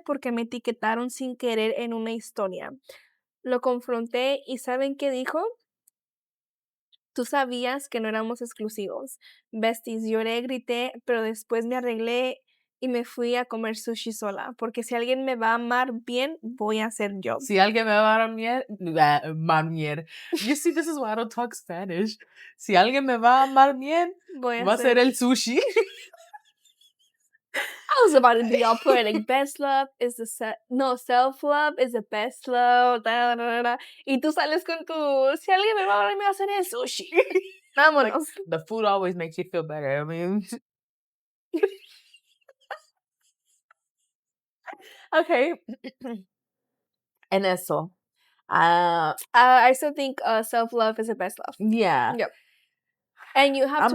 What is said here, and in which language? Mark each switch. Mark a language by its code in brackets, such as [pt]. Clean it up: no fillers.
[es] Porque me etiquetaron sin querer en una historia. Lo confronté y ¿saben qué dijo? Tú sabías que no éramos exclusivos. Besties, lloré, grité, pero después me arreglé y me fui a comer sushi sola, porque si alguien me va a amar bien, voy a ser yo. Si alguien me va a amar bien, [en] you see, this is why I don't talk Spanish. [es] Si alguien me va a amar bien, Voy a va a ser ser. el sushi. [en] I was about to be all poetic. Best love is self-love is the best love. Da, da, da, da. [es] Y tú sales con tu, si alguien me va a amar, me va a hacer el sushi. Vámonos. [en] Like, the food always makes you feel better. I mean, okay. [es] En eso. [en] I still think self-love is the best love. Yeah. Yep. And you have to